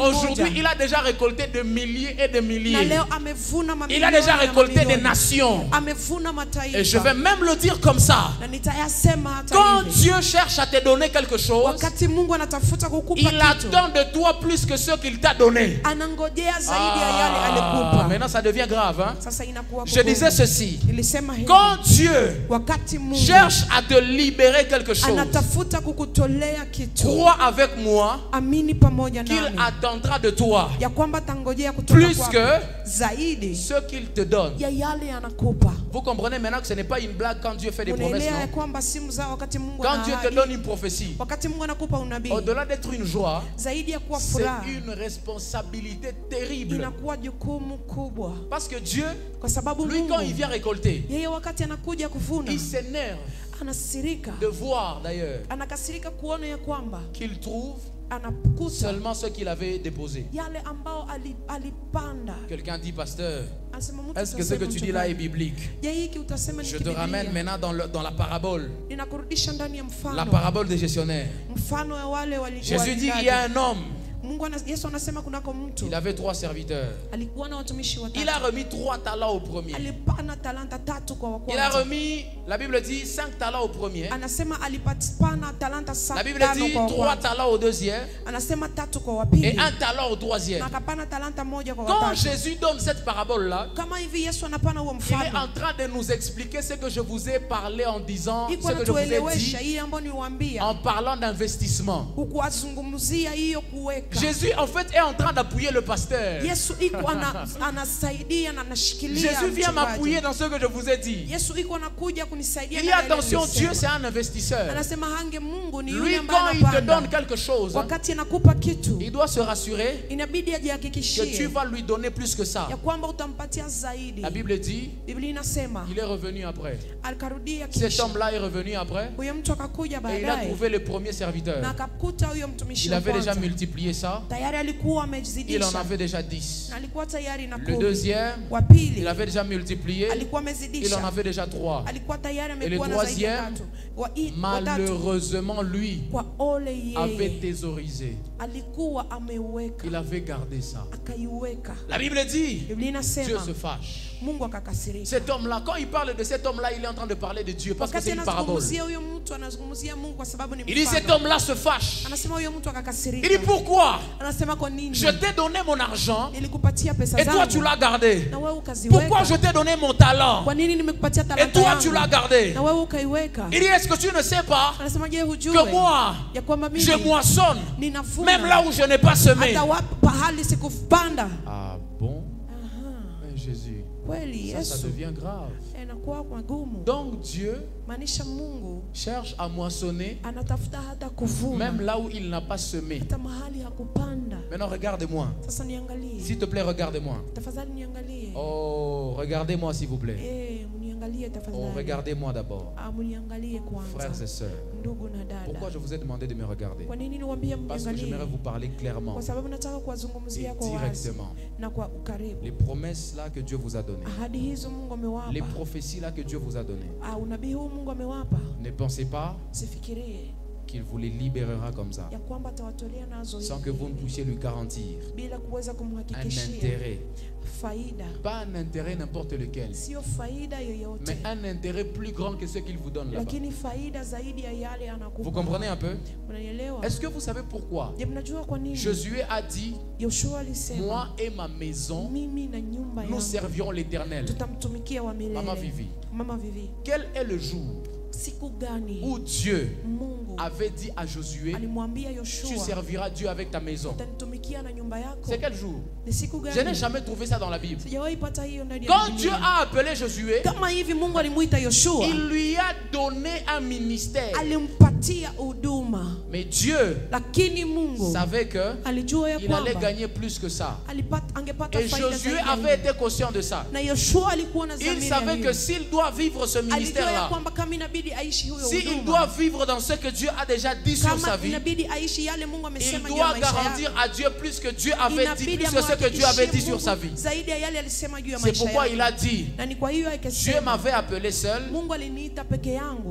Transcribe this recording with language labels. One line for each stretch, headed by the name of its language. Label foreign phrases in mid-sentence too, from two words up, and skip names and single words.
French: Aujourd'hui,
Swahili: mmoja.
French: il a déjà récolté de milliers et de
Swahili: Na
French: milliers.
Swahili: leo amevuna
French: Il
Swahili: mamilioni
French: a déjà
Swahili: na
French: récolté des
Swahili: mamilioni.
French: nations.
Swahili: Amevuna mataifa.
French: Et je vais même le dire comme ça.
Swahili: Na nitayasema hata
French: Quand
Swahili: hivi.
French: Dieu cherche à te donner quelque chose,
Swahili: Wakati Mungu anatafuta kukupa
French: il
Swahili: kitu,
French: attend de toi plus que ce qu'il t'a donné.
Swahili: anangojea zaidi ya yale alikupa.
French: Maintenant ça devient grave. Hein?
Swahili: Sasa inakuwa
French: Je disais
Swahili: kugumu.
French: ceci.
Swahili: Nilisema hivi.
French: Quand Dieu
Swahili: Wakati Mungu
French: cherche à te libérer quelque chose,
Swahili: anatafuta kukutolea kitu,
French: crois avec moi
Swahili: amini pamoja
French: qu'il
Swahili: nami
French: attendra de toi
Swahili: ya kwamba tangojea kutoka
French: plus
Swahili: kwako
French: que
Swahili: zaidi
French: ce qu'il te donne.
Swahili: ya yale anakupa.
French: Vous comprenez maintenant que ce n'est pas une blague quand Dieu fait des promesses,
Swahili: Unaelewa ya
French: non?
Swahili: kwamba si mzaa wakati Mungu
French: Quand Dieu te
Swahili: anaahidi,
French: donne une prophétie,
Swahili: wakati Mungu anakupa unabii,
French: au-delà d'être une joie,
Swahili: zaidi ya kuwa
French: c'est
Swahili: furaha
French: une responsabilité terrible.
Swahili: inakuwa jukumu kubwa,
French: Parce que Dieu,
Swahili: kwa sababu
French: lui, quand il
Swahili: Mungu
French: vient récolter,
Swahili: yeye wakati anakuja kuvuna
French: il s'énerve
Swahili: anasirika,
French: de voir d'ailleurs
Swahili: anakasirika kuona ya kwamba
French: qu'il trouve
Swahili: anakuta
French: seulement ce qu'il avait déposé.
Swahili: yale ambao alipanda.
French: Quelqu'un dit, pasteur,
Swahili: Anasema mtu
French: est-ce que ce que
Swahili: utasema
French: tu
Swahili: mtu
French: dis là
Swahili: gani?
French: est biblique?
Swahili: Je, hiki utasema ni
French: Je te
Swahili: kibiblia?
French: ramène maintenant dans la parabole.
Swahili: Ninakurudisha ndani ya
French: La
Swahili: mfano.
French: parabole des gestionnaires.
Swahili: Mfano ya wale
French: Jésus dit qu'il y a un homme,
Swahili: Yesu anasema kunako mtu
French: il avait 3 serviteurs.
Swahili: alikuwa na watumishi watatu.
French: Il a remis 3 talents au premier.
Swahili: Alipana talanta tatu kwa wa
French: Il a
Swahili: kwanza.
French: remis, la Bible dit 5 talents au premier.
Swahili: Anasema alipana talanta
French: La Bible
Swahili: tano
French: dit
Swahili: kwa wa
French: 3
Swahili: kwanza.
French: talents au deuxième
Swahili: Anasema tatu kwa wa
French: et
Swahili: pili.
French: 1 talent au
Swahili: Na
French: troisième.
Swahili: akapana talanta moja kwa
French: Quand
Swahili: watatu.
French: Jésus donne cette parabole-là,
Swahili: Kama hivi Yesu anapana huo
French: il est
Swahili: mfano.
French: en train de nous expliquer ce que je vous ai parlé en disant,
Swahili: Iko
French: ce que je vous ai
Swahili: anatuelewesha
French: dit
Swahili: hii ambayo niwaambia.
French: en parlant d'investissement.
Swahili: Kukuazungumzia hiyo kuweka.
French: Jésus en fait est en train d'appuyer le pasteur.
Swahili: Yesu iko anasaidia na anashikilia.
French: Jésus vient
Swahili: mchungaji.
French: m'appuyer dans ce que je vous ai dit.
Swahili: Yesu iko anakuja kunisaidia.
French: Il dit
Swahili: na yale
French: attention,
Swahili: nilisema.
French: Dieu c'est un investisseur.
Swahili: Anasema hange Mungu ni yule
French: Lui,
Swahili: ambaye
French: quand il te
Swahili: anapanda.
French: donne quelque chose,
Swahili: Wakati anakupa kitu,
French: il doit se rassurer
Swahili: inabidi
French: que tu
Swahili: ajihakikishie
French: vas lui donner plus que ça.
Swahili: ya kwamba utampatia zaidi.
French: La Bible dit,
Swahili: Biblia inasema
French: il est revenu après.
Swahili: alikarudia
French: Cet
Swahili: kisha.
French: homme-là est revenu après
Swahili: Huyo mtu akakuja
French: et il a
Swahili: baadaye
French: trouvé le premier serviteur.
Swahili: na akakuta huyo mtumishi
French: Il
Swahili: wa
French: avait déjà
Swahili: kwanza.
French: multiplié ça.
Swahili: Tayari alikuwa
French: Il en
Swahili: amezidisha.
French: avait déjà 10.
Swahili: Na alikuwa tayari na
French: Le
Swahili: 10.
French: deuxième,
Swahili: Wa pili
French: il avait déjà multiplié.
Swahili: alikuwa
French: Il en
Swahili: amezidisha.
French: avait déjà 3.
Swahili: Alikuwa tayari
French: Et le
Swahili: amekuwa na zaidi ya
French: troisième,
Swahili: tatu. Watatu
French: malheureusement, lui
Swahili: kwa ole
French: avait
Swahili: yeye
French: thésaurisé.
Swahili: alikuwa ameweka
French: Il avait gardé ça.
Swahili: akaiweka.
French: La Bible dit,
Swahili: Biblia
French: Dieu
Swahili: inasema
French: se fâche.
Swahili: Mungu akakasirika.
French: Cet homme-là, quand il parle de cet homme-là, il est en train de parler de Dieu parce que
Swahili: Wakati
French: c'est une parabole.
Swahili: anazungumzia huyo mtu anazungumzia Mungu kwa sababu ni
French: Il dit cet
Swahili: mfano.
French: homme-là se fâche.
Swahili: Anasema huyo mtu
French: Il dit
Swahili: akakasirika.
French: pourquoi?
Swahili: Anasema kwa nini?
French: Je t'ai donné mon argent
Swahili: Nilikupatia pesa
French: et toi tu
Swahili: zangu
French: l'as gardé.
Swahili: na wewe ukaziweka.
French: Pourquoi je t'ai donné mon talent
Swahili: Kwa nini nimekupatia
French: et
Swahili: talanta
French: toi
Swahili: yangu
French: tu l'as gardé?
Swahili: na wewe ukaiweka?
French: Il dit est-ce que tu ne sais pas
Swahili: Anasema je, hujue
French: que moi
Swahili: ya kwamba
French: je
Swahili: mimi
French: moissonne
Swahili: ninavuna
French: même là où je n'ai pas semé?
Swahili: hata wapi pahali sikupanda.
French: Ah bon?
Swahili: Aha,
French: Mais Jésus,
Swahili: kweli
French: ça
Swahili: Yesu
French: devient grave.
Swahili: inakuwa magumu.
French: Donc Dieu
Swahili: Maanisha Mungu
French: cherche à moissonner
Swahili: anatafuta hata kuvuna
French: même là où il n'a pas semé.
Swahili: hata mahali hakupanda.
French: Maintenant regarde-moi.
Swahili: Sasa niangalie,
French: S'il te plaît, regarde-moi.
Swahili: tafadhali niangalie.
French: Oh, regardez-moi s'il vous plaît.
Swahili: Mniangalie
French: Oh,
Swahili: tafadhali.
French: regardez-moi d'abord.
Swahili: Mniangalie
French: Frères
Swahili: kwanza,
French: et sœurs.
Swahili: ndugu na
French: Pourquoi
Swahili: dada.
French: je vous ai demandé de me regarder?
Swahili: Kwa nini niwaambie
French: Parce que j'aimerais
Swahili: mniangalie?
French: vous parler clairement
Swahili: Kwa sababu nataka kuwazungumzia
French: et
Swahili: kwa wazi
French: directement.
Swahili: na kwa ukaribu.
French: Les promesses là que Dieu vous a données.
Swahili: Ahadi hizo Mungu
French: Les
Swahili: amewapa.
French: prophéties là que Dieu vous a données.
Swahili: Unabii huu Mungu amewapa.
French: Ne pensez pas
Swahili: Sifikirie
French: qu'il vous les libérera comme ça,
Swahili: ya kwamba atawatolea nazo
French: sans que vous ne puissiez lui garantir
Swahili: bila kuweza
French: un
Swahili: kumhakikishia
French: intérêt.
Swahili: faida,
French: Pas un intérêt n'importe lequel,
Swahili: sio faida yoyote,
French: mais un intérêt plus grand que ce qu'il vous donne là-bas.
Swahili: lakini faida zaidi ya yale anakupa.
French: Vous comprenez un peu?
Swahili: Unanielewa?
French: Est-ce que vous savez pourquoi
Swahili: Je, mnajua kwa nini
French: Josué a dit,
Swahili: Yoshua alisema,
French: moi et ma maison,
Swahili: mimi na nyumba
French: nous
Swahili: yangu
French: servirons l'Éternel.
Swahili: tutamtumikia wa milele.
French: Maman Vivi,
Swahili: Mama Vivi,
French: quel est le jour
Swahili: siku gani
French: où Dieu
Swahili: Mungu
French: avait dit à Josué,
Swahili: alimwambia
French: tu
Swahili: Yoshua,
French: serviras Dieu avec ta maison?
Swahili: utanitumikia na nyumba yako?
French: C'est quel jour?
Swahili: Ni siku
French: Je n'ai
Swahili: gani?
French: jamais trouvé ça dans la Bible.
Swahili: Sijawahi pata hiyo ndani ya
French: Quand Dieu
Swahili: Biblia.
French: a appelé Josué,
Swahili: Kama hivi Mungu alimuita Yoshua,
French: il lui a donné un ministère.
Swahili: alimpatia huduma,
French: Mais Dieu
Swahili: lakini Mungu
French: savait que
Swahili: alijua ya
French: il allait
Swahili: kwamba
French: gagner plus que ça.
Swahili: angepata
French: Et
Swahili: faida
French: Josué
Swahili: zaidi ya
French: avait
Swahili: hiyo.
French: été conscient de ça.
Swahili: Na Yoshua alikuwa na
French: Il
Swahili: dhamira ya
French: savait que
Swahili: hiyo.
French: s'il doit vivre ce
Swahili: Alijua ya
French: ministère-là,
Swahili: kwamba kama inabidi aishi huyo
French: s'il
Swahili: huduma,
French: doit vivre dans ce que Dieu a déjà dit sur
Swahili: kama
French: sa vie,
Swahili: inabidi aishi yale Mungu
French: il
Swahili: amesema juu ya
French: doit
Swahili: maisha
French: garantir
Swahili: yake,
French: à Dieu plus que Dieu avait dit,
Swahili: inabidi
French: plus que ce que Dieu avait dit sur sa vie.
Swahili: Mungu zaidi ya yale alisema juu ya
French: C'est
Swahili: maisha
French: pourquoi
Swahili: yake.
French: il a dit,
Swahili: Na ni kwa hiyo
French: Dieu
Swahili: akasema,
French: m'avait appelé seul
Swahili: Mungu aliniita peke yangu